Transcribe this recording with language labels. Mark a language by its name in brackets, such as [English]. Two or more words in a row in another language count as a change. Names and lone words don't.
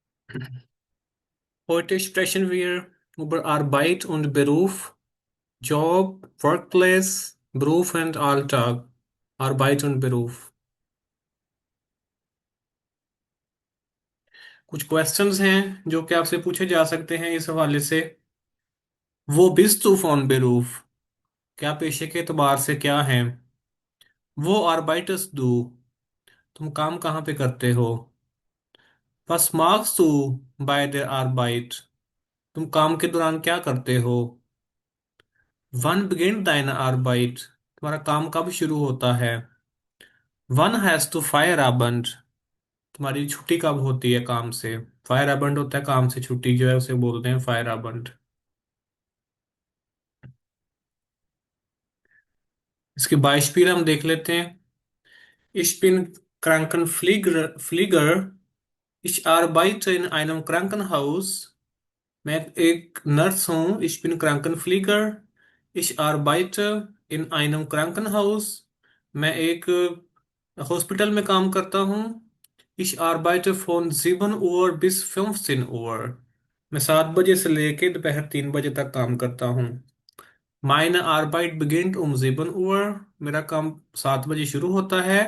[German] Heute sprechen wir über Arbeit und Beruf, [English] Job, Workplace, [German] Beruf und Alltag, Arbeit und Beruf। [Urdu] کچھ کویسچنز ہیں جو کہ آپ سے پوچھے جا سکتے ہیں اس حوالے سے. [German] वो bist du von Beruf? [Urdu] کیا پیشے کے اعتبار سے کیا ہے? [German] वो arbeitest du? [Urdu] تم کام کہاں پہ کرتے ہو? [German] Was machst du bei der Arbeit? [Urdu] تم کام کے دوران کیا کرتے ہو? [German] Wann beginnt deine Arbeit? [Urdu] تمہارا کام کب شروع ہوتا ہے? [German] Wann hast du Feierabend? [Urdu] تمہاری چھٹی کب ہوتی ہے کام سے? Feierabend ہوتا ہے کام سے چھٹی جو ہے اسے بولتے ہیں Feierabend। اس کے بائسپل ہم دیکھ لیتے ہیں. [German] Ich bin Krankenpfleger, ich arbeite in einem Krankenhaus। [Urdu] میں ایک نرس ہوں. [German] Ich bin Krankenpfleger, ich arbeite in einem Krankenhaus। [Urdu] میں ایک ہاسپٹل میں کام کرتا ہوں. [German] Ich arbeite von 7 Uhr bis 15 Uhr। [Urdu] میں 7 بجے سے لے کے دوپہر 3 بجے تک کام کرتا ہوں. [German] Meine Arbeit beginnt um 7 Uhr। [Urdu] میرا کام 7 بجے شروع ہوتا ہے.